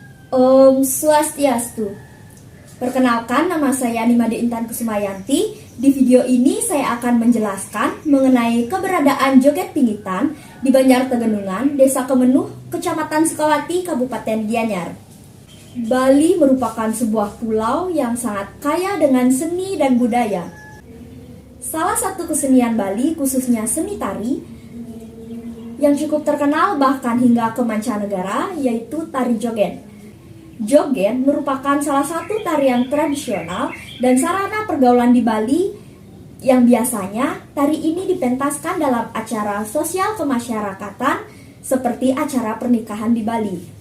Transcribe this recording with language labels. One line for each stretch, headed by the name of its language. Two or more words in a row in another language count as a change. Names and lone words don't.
Balinese: Om Swastiastu.
Indonesian: Perkenalkan, nama saya Nimade Intan Kusumayanti. Di video ini saya akan menjelaskan mengenai keberadaan joget pingitan di Banjar Tegenungan, Desa Kemenuh, Kecamatan Sukawati, Kabupaten Gianyar. Bali merupakan sebuah pulau yang sangat kaya dengan seni dan budaya. Salah satu kesenian Bali, khususnya seni tari, yang cukup terkenal bahkan hingga ke mancanegara, yaitu tari joget. Joget merupakan salah satu tarian tradisional dan sarana pergaulan di Bali yang biasanya tari ini dipentaskan dalam acara sosial kemasyarakatan seperti acara pernikahan di Bali.